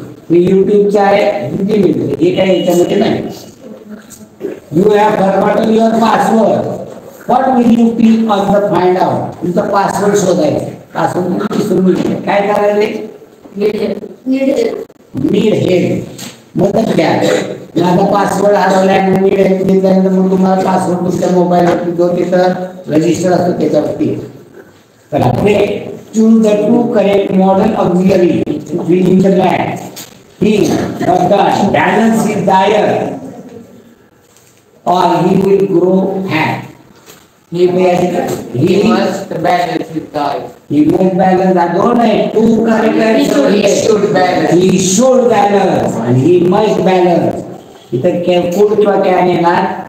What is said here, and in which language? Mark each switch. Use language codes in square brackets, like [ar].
[mr] मी युट्यूबचा आहे जीमेल हे काय याच्यामध्ये नाही. [en] You have forgotten your password. What will you click on the find out? [mr] तुमचा पासवर्ड शोधायचा. पासवर्ड विसरून गेले काय करायला? नीड हेल्प मदत घ्या. माझा पासवर्ड हरवला आहे नीड हेल्प दिल्यानंतर मग तुम्हाला पासवर्ड तुमच्या मोबाईलवरती जो तिथं रजिस्टर असतो त्याच्यावरती. चला पुढे. [en] Choose the 2 correct modal auxiliary in the land. He must balance his diet or he will grow fat. He must balance his diet. He must balance. I don't know. 2 correct. He should balance. He should balance and he must balance. [mr] इथं careful किंवा can येणार.